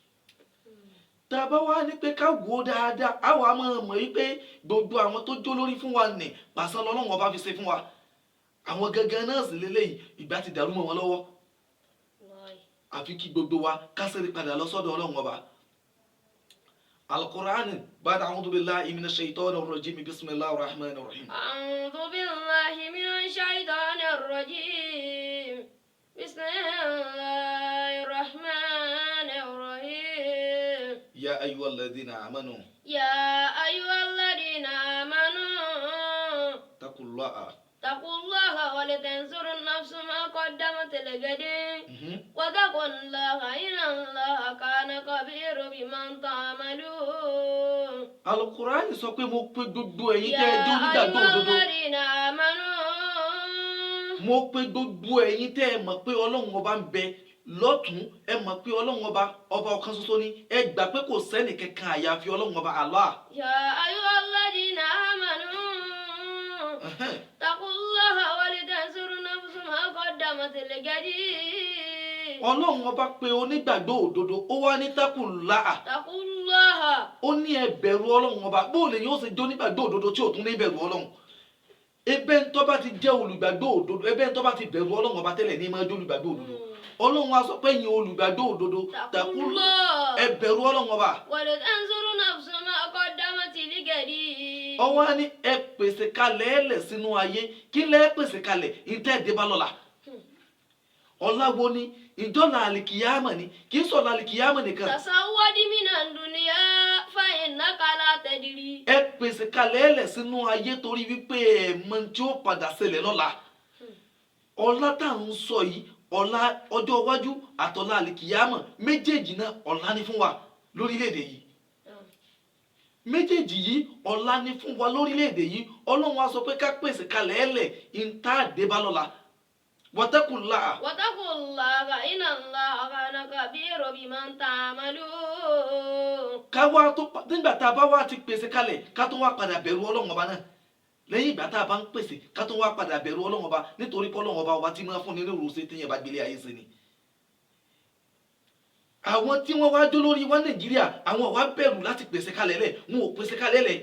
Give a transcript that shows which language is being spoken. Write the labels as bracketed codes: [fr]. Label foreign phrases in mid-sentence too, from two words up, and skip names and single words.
[yo] Tá a bá wá ní pé ká wò dáadáa àwa máa mọ̀ wípé gbogbo àwọn tó jólórí fún wa nì pàṣán lọ́lọ́run ọba fi ṣe fún wa. Àwọn gangan náà sì lélẹ́yìí ìgbà ti dàrú mọ́ wọn lọ́wọ́. Àfi kí gbogbo wa ká ṣẹ́rí padà lọ sọ́dọ̀ Ọlọ́run ọba. [ar] القرآن بعد أعوذ بالله من الشيطان الرجيم بسم الله الرحمن الرحيم. أعوذ بالله من الشيطان الرجيم بسم الله الرحمن الرحيم. يا أيها الذين آمنوا يا أيها الذين آمنوا اتقوا الله. اتقوا الله ولتنظر نفس ما قدمت لغد واتقوا الله إن الله كان خبيرا بما تعملون. [yo] Al-Qur'an sọ pé mo pè gbogbo ẹ̀yin tẹ́ ẹ [ar] يا [yo] jẹ́ onígbàgbọ́ [ar] أيها [yo] òdodo. [ar] الذين آمنوا [yo] Mo pè gbogbo ẹ̀yin tẹ́ ẹ mọ̀ pé Ọlọ́run ọba ń bẹ lọ́tún, ẹ mọ̀ pé Ọlọ́run ọba ọ̀kan ṣoṣo ni, ẹ gbà pé kò sẹ́nì kankan àyàfi Ọlọ́run ọba Allah. [ar] يا أيها الذين آمنوا اتقوا الله ولتنظر نفس ما قدمت لغد [yo] Ọlọ́run ọba pé onígbàgbọ́ òdodo ó wá ní taqullaha. [ar] اتقوا الله. [yo] Ó ní ẹ bẹ̀rù Ọlọ́run ọba. Bó lè yóò ṣe jẹ́ onígbàgbọ́ òdodo tí ò tún ní bẹ̀rù Ọlọ́run. Ebe ń tó bá ti jẹ́ olùgbàgbọ́ òdodo, ebe ń tó bá ti bẹ̀rù Ọlọ́run ọba tẹ́lẹ̀ ní máa jẹ́ olùgbàgbọ́ òdodo. Ọlọ́run wá sọ pé ẹ̀yin olùgbàgbọ́ òdodo [ar] اتقوا الله. [yo] ẹ bẹ̀rù Ọlọ́run ọba. [ar] ولتنظر نفس ما قدمت لغد. [yo] Ó wá ní ẹ pèsè kalẹ̀ ẹlẹ̀ sínú ayé. Kí lẹ́ pèsè kalẹ̀ ìtẹ́ ìdébá lọ́la. Ọlá wo ni ìjọ́la àlìkìyámà ni kì í sọ̀la àlìkìyámà nìkan. [ar] تزود من الدنيا فإنك لا تدري. [yo] Ẹ pèsè kalẹ̀ ẹlẹ̀ sínú ayé torí wípé ẹ mọ̀ tí ó padà ṣẹlẹ̀ lọ́la. Ọlá tá à ń sọ yìí ọlá ọjọ́ iwájú àtọ̀la àlìkìyámà méjèèjì náà ọlá ní fún wa lórílẹ̀‐èdè yìí. Méjèèjì yìí ọlá ní fún wa lórílẹ̀‐èdè yìí. Ọlọ́run á sọ pé ká pèsè kalẹ̀ ẹlẹ̀ ìta àdébá lọ́la. [ar] واتقوا الله. واتقوا الله إن الله كان كبيرا بمن تعملون. [yo] Ká wá tó nígbà tá a bá wá ti pèsè kalẹ̀ ká tó wá padà bẹ̀rù Ọlọ́run ọba náà. Lẹ́yìn ìgbà tá a bá ń pèsè ká tó wá padà bẹ̀rù Ọlọ́run ọba nítorí pé Ọlọ́run ọba wa ti máa fún ní ní ìrùsẹ̀ tí yẹn bá gbélé ayé sí ni. Àwọn tí wọ́n wá jó lórí wa Nàìjíríà àwọn wá bẹ̀rù láti pèsè kalẹ̀ lẹ̀ wọn ò pèsè kalẹ̀ lẹ̀.